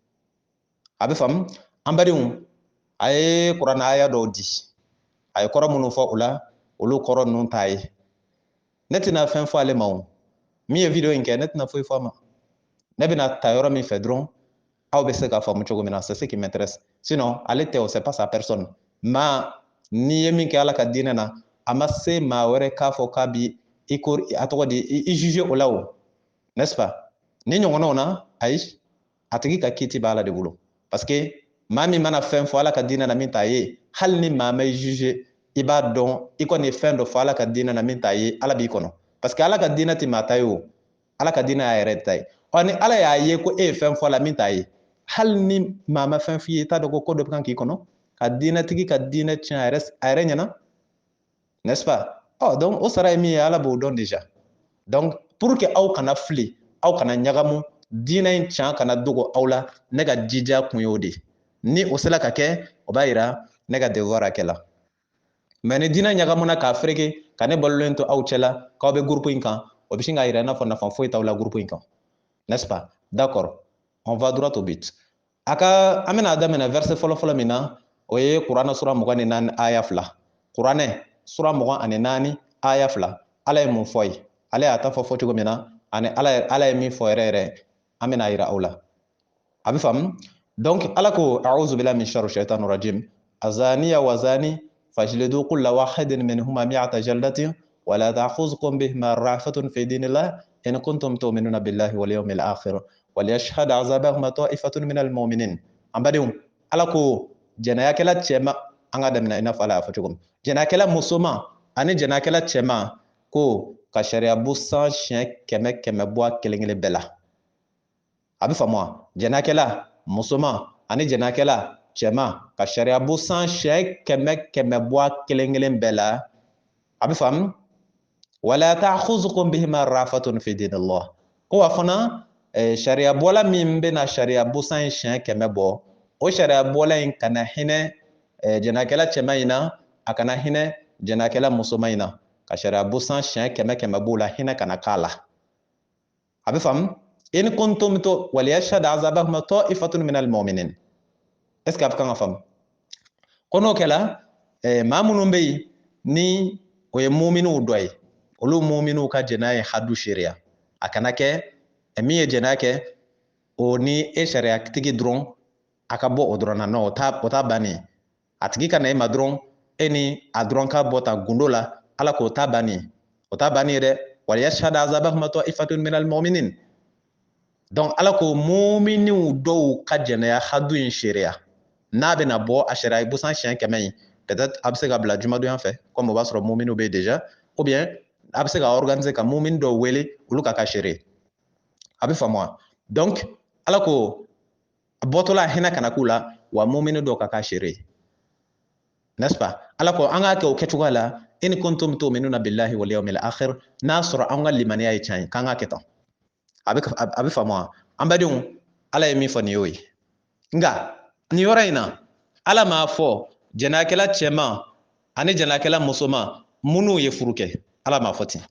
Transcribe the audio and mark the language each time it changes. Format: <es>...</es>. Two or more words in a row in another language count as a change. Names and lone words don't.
<bm>a bɛ faamu an badenw a ye kuranɛ aya dɔw di a ye kɔrɔ minnu fɔ o la olu kɔrɔ ninnu t'a ye ne tɛna fɛn fɔ ale ma o min ye video in kɛ ne tɛna foyi fɔ a ma ne bɛna ta yɔrɔ min fɛ dɔrɔn aw bɛ se k'a faamu cogo min na</bm> <fr>c'est ce qui m'intéresse</fr> <bm>sinon ale tɛ o</bm> <fr>c'est pas sa personne</fr> <bm>maa n'i ye min kɛ ala ka diinɛ na a ma se maa wɛrɛ k'a fɔ k'a bi i ko a tɔgɔ di i juger o la o</bm> <fr>n'est-ce pas</fr> <bm>ni ɲɔgɔnnaw na ayi a tigi ka kiiti b'a ala de bolo</bm> <fr>parce que</fr> <bm>maa min mana fɛn fɔ ala ka diinɛ na min t'a ye hali ni maa ma i juger i b'a dɔn i kɔni ye fɛn dɔ fɔ ala ka diinɛ na min t'a ye ala b'i kɔnɔ</bm> <fr>parce que</fr> <bm>ala ka diinɛ tɛ maa ta ye o ala ka diinɛ y'a yɛrɛ ta ye ɔ ni ala y'a ye ko e ye fɛn fɔ a la min t'a ye hali ni maa ma fɛn f'i ye i t'a dɔn ko dɔ bɛ kan k'i kɔnɔ ka diinɛtigi ka diinɛ tiɲɛ a yɛrɛ ɲɛna</bm> <fr>n'est-ce pas</fr> <bm>donc o sara ye min ye ala b'o dɔn</bm> <fr>déjà donc pour que</fr> <bm>aw kana fili aw kana ɲagamu diinɛ in tiɲɛ kana dogo aw la ne ka jija kun y'o de ni o sera ka kɛ o b'a yira ne ka devoir a kɛla mais ni diinɛ ɲagamuna k'a fereke ka ne balolen to aw cɛla k'aw bɛ groupe in kan o bɛ sin k'a yira i n'a fɔ nafa foyi t'aw la groupe in kan</bm> <fr>n'est-ce pas d'accord on va droit au but</fr> <bm>a ka an bɛna daminɛ verset fɔlɔ min na o ye kuranɛ sura 24 aya 2 kuranɛ sura 24 aya 2 ala ye mun fɔ ye ale y'a ta fɔ cogo min na ani ala ye min fɔ yɛrɛ yɛrɛ an bɛna yira aw la a bɛ faamu donc ala ko</bm> <ar>أعوذ بالله من شر الشيطان الرجيم الزانية والزاني فاجلدوا كل واحد منهما مائة جلدة ولا تأخذكم بهما رأفة في دين الله إن كنتم تؤمنون بالله واليوم الآخر وليشهد عذابهما طائفة من المؤمنين</ar> <bm>an badenw ala ko jɛnɛyakɛla cɛma an ka daminɛ i n'a fɔ ala y'a fɔ cogo min jɛnɛyakɛla musoman ani jɛnakɛla cɛman ko ka sariya busan siɲɛ 100 bɔ a kelen bɛɛ la. A bɛ faamu wa? Jɛnakɛla musoman ani jɛnakɛla cɛman ka sariya busan siɲɛ 100 bɔ a kelen bɛɛ la. A bɛ faamu?</bm> <ar>ولا تأخذكم بهما رأفة في دين الله.</ar> <bm>Ko wa fana sariya bɔla min bɛna sariya busan siɲɛ 100 bɔ, o sariya bɔla in kana hinɛ jɛnakɛla cɛman in na, a kana hinɛ jɛnakɛla musoman in na. Ka sariya busan siɲɛ 100 b'o la, hinɛ kana k'a la. A bɛ faamu?</bm> <ar>إن كنتم تو وليشهد عذابهما طائفة من المؤمنين.</ar> <fr>Est ce que</fr> <bm>a bɛ kan ka faamu? Ko n'o kɛla maa minnu bɛ yen ni o ye muminiw dɔ ye, olu muminiw ka jɛnaya ye hadu sariya. A kana kɛ min ye jɛnaya kɛ o ni e sariyatigi dɔrɔn a ka bɔ o dɔrɔn na. Non, o t'a bannen. A tigi ka na e ma dɔrɔn e ni a dɔrɔn ka bɔ ta gundo la, ala k'o t'a bannen. O t'a bannen dɛ.</bm> <ar>وليشهد عذابهما طائفة من المؤمنين.</ar> <bm>Donc ala ko muminiw dɔw ka jɛnaya hadu in sariya. N'a bɛna bɔ a sariya busan siɲɛ 100 in, peut-être a bɛ se ka bila jumadonya fɛ, comme o b'a sɔrɔ muminiw bɛ déjà,</bm> <fr>ou bien</fr> <bm>a bɛ se ka organiser ka mumini dɔw wele olu ka sariya. A bɛ faamu wa? Donc ala ko a bɔtɔla hinɛ kana k'u la, wa mumini dɔw ka sariya.</bm> <fr>N'est-ce pas?</fr> <bm>ala ko an k'a kɛ o kɛcogoya la,</bm> <ar>إن كنتم تؤمنون بالله واليوم الآخر,</ar> <bm>n'a sɔrɔ an ka limaniya ye tiɲɛ ye, k'an k'a kɛ tan. A bɛ faamu wa? An badenw, ala ye min fɔ nin y'o ye. Nka nin yɔrɔ in na, ala m'a fɔ jɛnakɛla cɛman ani jɛnakɛla musoman minnu ye furu kɛ. Ala m'a fɔ ten.</bm>